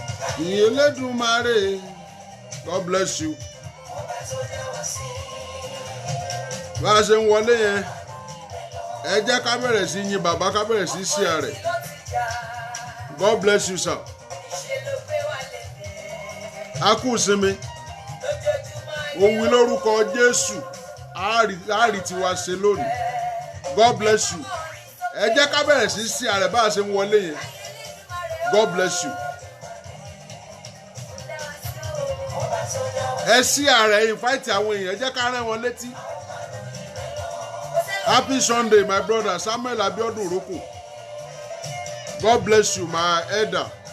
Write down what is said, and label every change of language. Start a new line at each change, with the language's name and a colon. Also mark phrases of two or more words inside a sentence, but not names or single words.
Yoruba: Elédùmarè.
English: God bless you.
Yoruba: Bá a ṣe ń wọlé yẹn, ẹ jẹ́ ká bẹ̀rẹ̀ sí yìn bàbá, ká bẹ̀rẹ̀ sí share rẹ̀.
English: God bless you, sir.
Yoruba: A kú ìsinmi. Ó wí lórúkọ Jésù. A rí tiwa ṣe lónìí.
English: God bless you.
Yoruba: Ẹ jẹ́ ká bẹ̀rẹ̀ sí share rẹ̀ bá a ṣe ń wọlé yẹn.
English: God bless you.
Yoruba: Ẹ share rẹ̀, invite àwọn èèyàn, ẹ jẹ́ ká rán wọn létí.
English: Happy Sunday, my brother Samuel Abiodun Roko. God bless you, my elder.